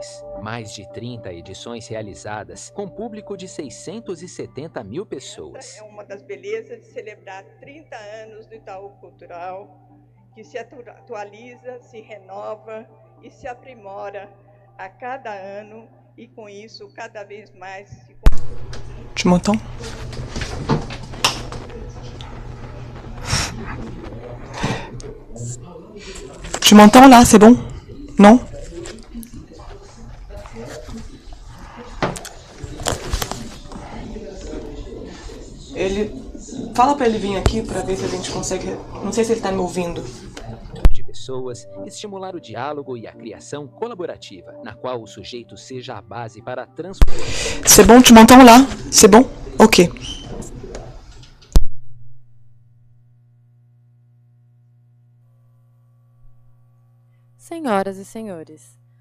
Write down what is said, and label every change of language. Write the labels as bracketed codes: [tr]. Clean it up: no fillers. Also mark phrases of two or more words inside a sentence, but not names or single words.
[pt] Mais de 30 edições realizadas com público de 670 mil pessoas. É uma das belezas de celebrar 30 anos do Itaú Cultural, que se atualiza, se renova e se aprimora a cada ano e, com isso, cada vez mais se... [fr] Tu m'entends? Tu m'entends là? C'est bon? Non? [pt] Ele... Fala para ele vir aqui para ver se a gente consegue... Não sei se ele está me ouvindo. De pessoas, estimular o diálogo e a criação colaborativa, na qual o sujeito seja a base para a transformação. [fr] C'est bon? Tu m'entends là? C'est bon? Ok. [pt] Senhoras e senhores.